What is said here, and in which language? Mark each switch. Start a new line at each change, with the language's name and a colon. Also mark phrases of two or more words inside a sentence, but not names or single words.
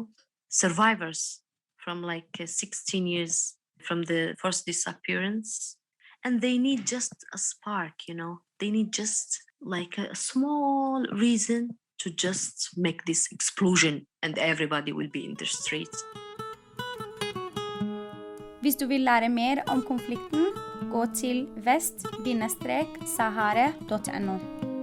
English: Survivors from like 16 years from the forced disappearance. And they need just a spark, They need just like a small reason to just make this explosion and everybody will be in the streets.
Norwegian: Hvis du vil lære mer om konflikten, gå til vest-sahara.no.